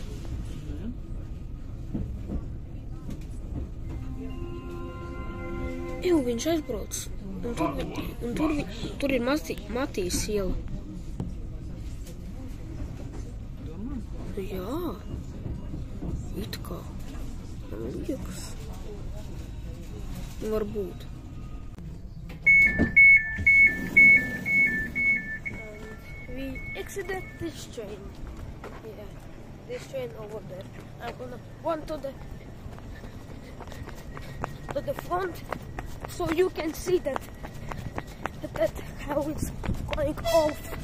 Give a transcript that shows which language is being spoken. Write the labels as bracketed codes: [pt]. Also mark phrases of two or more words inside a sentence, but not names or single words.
[lv] Jū, viņš aizbrauc. Un tur ir Matīs iela. Jā. It kā. Man liekas. Varbūt. [en] We exited this train. Yeah, this train over there. I'm gonna run to the front so you can see that how it's going off.